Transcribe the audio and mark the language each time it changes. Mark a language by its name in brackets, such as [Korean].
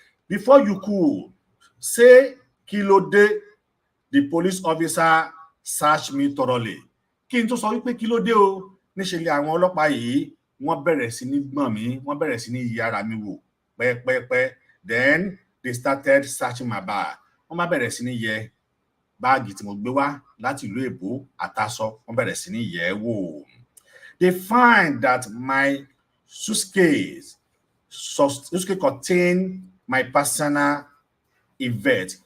[English] Before you could say [Yoruba] kí ló dé, [English] the police officer searched me thoroughly. [Yoruba] Kí n tó sọ wípé kí ló dé o, níṣe ni àwọn ọlọ́pàá yìí wọ́n bẹ̀rẹ̀ sí ní gbọ̀n mi, wọ́n bẹ̀rẹ̀ sí ní yí ara mi wò pẹ́pẹ́pẹ́. [English] Then they started searching my bag. [Yoruba] Wọ́n bá bẹ̀rẹ̀ sí ní yẹ báàgì tí mo gbé wá láti ìlú Èbó àtàsọ, wọ́n bẹ̀rẹ̀ sí ní yẹ̀ wò. [English] They find that my suitcase contain my personal event.